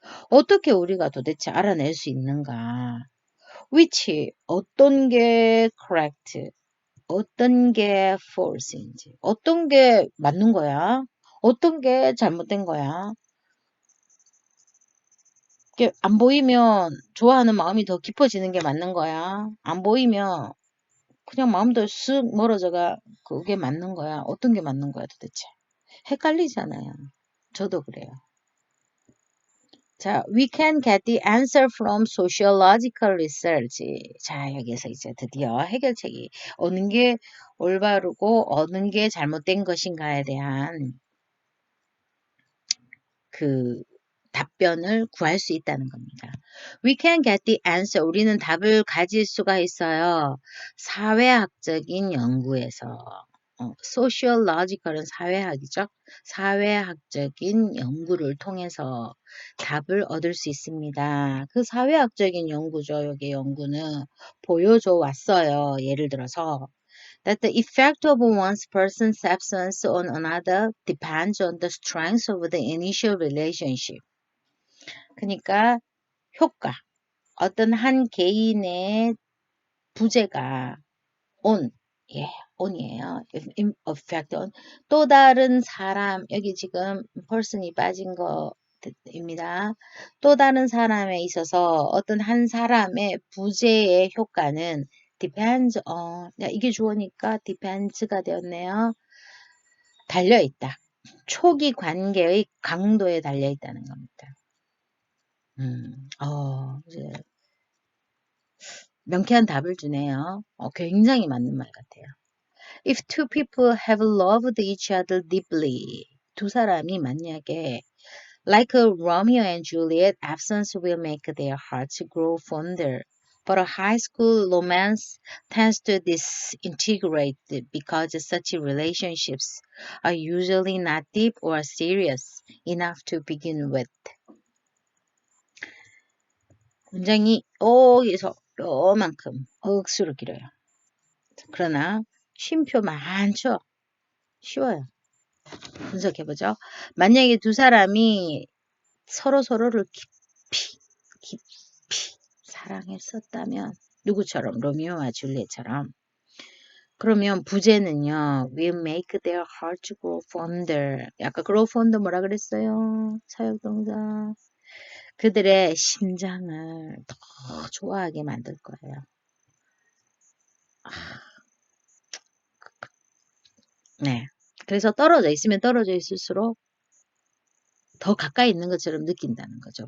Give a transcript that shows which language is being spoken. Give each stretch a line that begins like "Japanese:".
Korean: 어떻게 우리가 도대체 알아낼 수 있는가? which, 어떤 게 correct, 어떤 게 false인지, 어떤 게 맞는 거야, 어떤 게 잘못된 거야. 이게 안 보이면 좋아하는 마음이 더 깊어지는 게 맞는 거야. 안 보이면 그냥 마음도 쓱 멀어져가 그게 맞는 거야. 어떤 게 맞는 거야 도대체. 헷갈리잖아요. 저도 그래요.
English: 자, we can get the answer from sociological research.
Korean: 자, 여기서 이제 드디어 해결책이 어느 게 올바르고 어느 게 잘못된 것인가에 대한 그 답변을 구할 수 있다는 겁니다.
English: We can get the answer.
Korean: 우리는 답을 가질 수가 있어요. 사회학적인 연구에서. sociological은 사회학이죠. 사회학적인 연구를 통해서 답을 얻을 수 있습니다. 그 사회학적인 연구죠. 여기 연구는 보여줘 왔어요. 예를 들어서
English: that the effect of one's person's absence on another depends on the strength of the initial relationship.
Korean: 그러니까 효과, 어떤 한 개인의 부재가 on, 예, on이에요. effect on 또 다른 사람, 여기 지금 person이 빠진 거입니다. 또 다른 사람에 있어서 어떤 한 사람의 부재의 효과는 depends on, 이게 주어니까 depends가 되었네요. 달려있다. 초기 관계의 강도에 달려있다는 겁니다. 이제 명쾌한 답을 주네요. 굉장히 맞는 말 같아요.
English: If two people have loved each other deeply,
Korean: 두 사람이 만약에
English: like a Romeo and Juliet, absence will make their hearts grow fonder. But a high school romance tends to disintegrate because such relationships are usually not deep or serious enough to begin with.
Korean: 문장이 여기서 요만큼 억수로 길어요. 그러나 쉼표 많죠? 쉬워요. 분석해보죠. 만약에 두 사람이 서로를 깊이 사랑했었다면 누구처럼? 로미오와 줄리엣처럼. 그러면 부제는요.
English: will make their hearts grow fonder.
Korean: 아까 grow fonder 뭐라 그랬어요? 사역동사. 그들의 심장을 더 좋아하게 만들 거예요. 네. 그래서 떨어져 있으면 떨어져 있을수록 더 가까이 있는 것처럼 느낀다는 거죠.